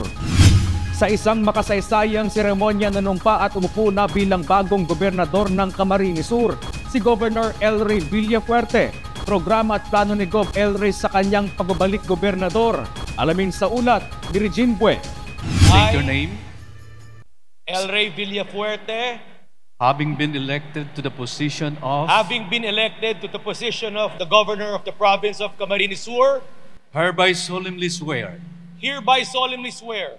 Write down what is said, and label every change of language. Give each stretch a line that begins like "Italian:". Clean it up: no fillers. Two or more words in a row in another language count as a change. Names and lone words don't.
Filipino: Sa isang makasaysayang seremonya nanumpa at umupo na bilang bagong gobernador ng Camarines Sur, si Governor El Rey Villaferte. Programa at plano ni Gov. El Rey sa kanyang pagbabalik gobernador. Alamin sa ulat ni Regine Bue.
English: State your name. El Rey Villaferte. Having been elected to the position of the governor of the province of Camarines Sur, hereby solemnly swear hereby solemnly swear